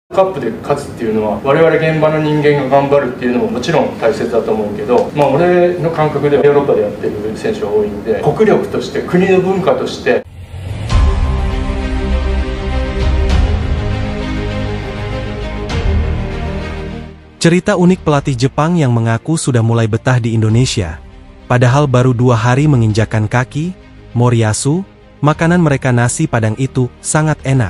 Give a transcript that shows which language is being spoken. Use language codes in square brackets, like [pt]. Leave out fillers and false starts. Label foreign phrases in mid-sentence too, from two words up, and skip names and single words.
[ja] カップで勝つっていうのは我々現場の人間が頑張るっていうのももちろん大切だと思うけど、俺の感覚ではヨーロッパでやってる選手が多いんで、国力として国の文化として。 [id] Cerita unik pelatih Jepang yang mengaku sudah mulai betah di Indonesia. Padahal baru 2 hari menginjakkan kaki, Moriyasu, makanan mereka nasi Padang itu sangat enak.